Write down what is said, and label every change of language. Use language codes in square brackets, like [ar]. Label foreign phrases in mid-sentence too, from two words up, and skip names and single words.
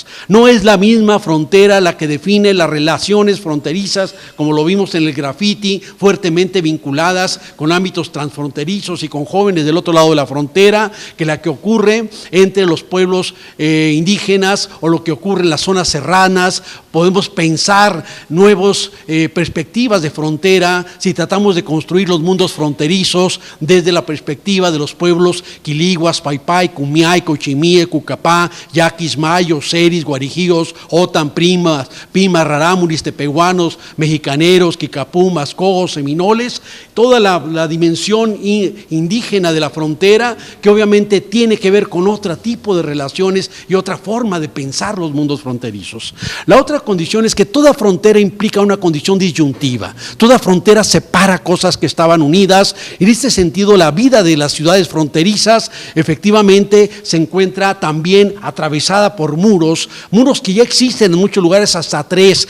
[es] No es la misma frontera la que define las relaciones fronterizas, como lo vimos en el graffiti, fuertemente vinculadas con ámbitos transfronterizos y con jóvenes del otro lado de la frontera, que la que ocurre entre los pueblos indígenas o lo que ocurre en las zonas serranas. Podemos pensar nuevas perspectivas de frontera si tratamos de construir los mundos fronterizos desde la perspectiva de los pueblos quiliguas, Paypay, Cumiay, Cochimíe, Cucapá, Yaquis, Mayos, Seris, Guarijíos, Otan, Pimas, Rarámuris, Tepehuanos, Mexicaneros, Quicapumas, Cojos, Seminoles, toda la dimensión indígena de la frontera que obviamente tiene que ver con otro tipo de relaciones y otra forma de pensar los mundos fronterizos. La otra condición es que toda frontera implica una condición disyuntiva. Toda frontera separa cosas que estaban unidas. En este sentido, la vida de las ciudades fronterizas efectivamente se encuentra también atravesada por muros que ya existen en muchos lugares, hasta 3.